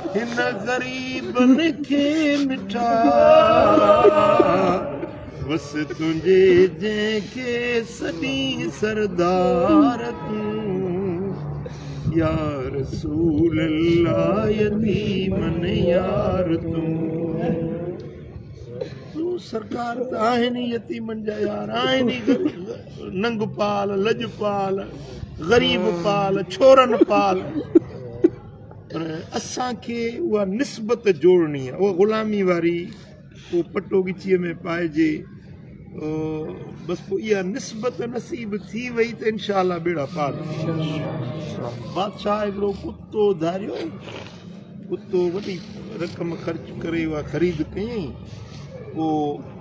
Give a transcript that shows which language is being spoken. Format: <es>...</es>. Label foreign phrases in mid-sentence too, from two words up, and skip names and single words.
<sd>न ग़रीबनि खे मिठा बस तुंहिंजे जंहिंखे सॼी सरदार तूं</sd> <ar>يا رسول الله</ar> <sd>यतीमन यार तूं सरकार त आहिनि यतीमनि जा यार आहिनि नंग पाल लजपाल ग़रीब पाल छोरनि पाल पर असांखे उहा निस्बत जोड़नी आहे उहा ग़ुलामी वारी उहो पटो गिचीअ में पाइजे बसि पोइ इहा निस्बत नसीब थी वई त</sd> <ar>إن شاء الله</ar> <sd>बेड़ा पार बादशाह हिकिड़ो कुतो धारियो कुतो वॾी रक़म ख़र्च करे उहा ख़रीद कयईं पोइ</sd>